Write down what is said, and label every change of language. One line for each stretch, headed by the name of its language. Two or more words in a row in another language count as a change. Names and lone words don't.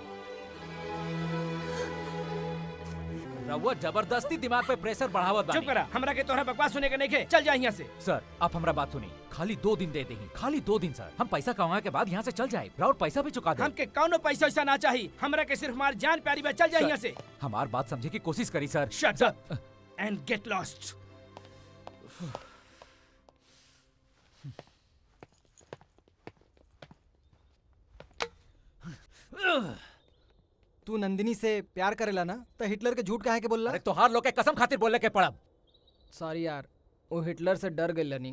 Bhojpuri: रउआ जबरदस्ती दिमाग पे प्रेशर बढ़ावत बानी। चुप करा, हमरा के तोहरा बकवास सुने के नहीं के। चल जा यहाँ से। सर आप हमरा बात सुनी, खाली 2 दिन दे देही, खाली 2 दिन सर। हम पैसा कमाए के बाद यहाँ से चल जाए, और पैसा भी चुका दे। हमके कौनो पैसा वैसा ना चाहिए। हमरा के सिर्फ हमार जान प्यारी बा। चल जा यहाँ से। हमार बात समझे की कोशिश करी सर।
English: Shut up and get lost.
Bhojpuri: तू नंदिनी से प्यार करेला ना, तो हिटलर के झूठ काहे के बोलला? अरे तोहार लोग के कसम खातिर बोले के पड़ब। सॉरी यार, वो हिटलर से डर गइल नहीं।